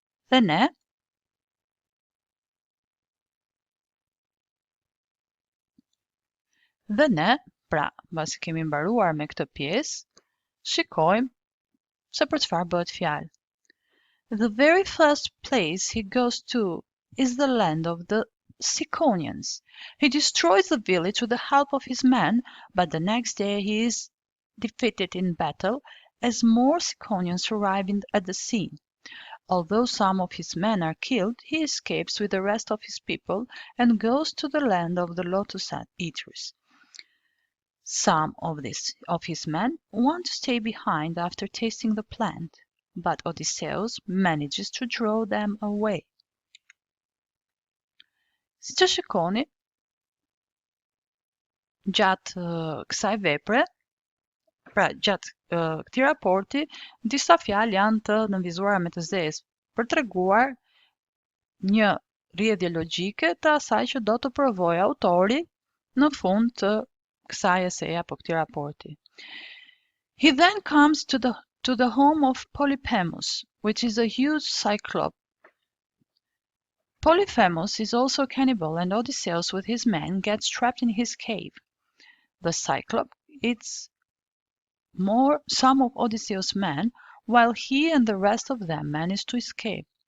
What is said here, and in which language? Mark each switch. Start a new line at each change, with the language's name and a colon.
Albanian: Dhe ne, pra, pasi kemi mbaruar me këtë pjesë, shikojmë se për çfarë bëhet fjalë.
English: The very first place he goes to is the land of the Ciconians. He destroys the village with the help of his men, but the next day he is defeated in battle as more Ciconians arrive at the scene. Although some of his men are killed, he escapes with the rest of his people and goes to the land of the lotus eaters. Some of his men want to stay behind after tasting the plant, but Odysseus manages to draw them away.
Albanian: Si që shikoni, gjatë kësaj vepre, pra gjatë këtij raporti, disa fjalë janë të nënvizuara me të zezë për treguar një rrjedhje logjike të asaj që do të provojë autori në fund të kësaj eseje apo këtij raporti.
English: He then comes to the home of Polyphemus, which is a huge cyclops. Polyphemus is also a cannibal, and Odysseus with his men gets trapped in his cave. The cyclops eats some of Odysseus' men, while he and the rest of them manage to escape.